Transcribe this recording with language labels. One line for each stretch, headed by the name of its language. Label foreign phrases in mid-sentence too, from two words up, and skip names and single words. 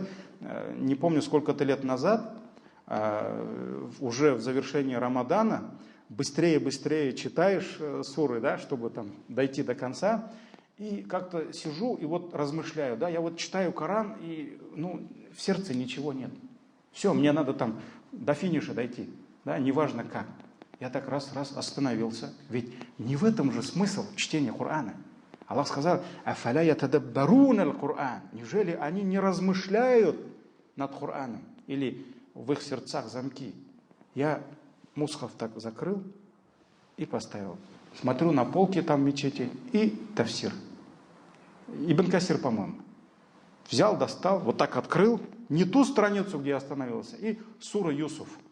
Russian: Не помню, сколько-то лет назад, уже в завершении Рамадана, быстрее читаешь суры, да, чтобы там дойти до конца, и как-то сижу и вот размышляю, да, я вот читаю Коран, и в сердце ничего нет. Все, мне надо там до финиша дойти, да, неважно как. Я так раз остановился, ведь не в этом же смысл чтения Корана. Аллах сказал:
Arabic: «أفلا يتدبرون القرآن».
Russian: Неужели они не размышляют над Кораном? Или в их сердцах замки. Я мусхаф так закрыл и поставил. Смотрю на полки там в мечети и тафсир. Ибн Касир, по-моему. Взял, достал, вот так открыл, не ту страницу, где я остановился, и сура Юсуф.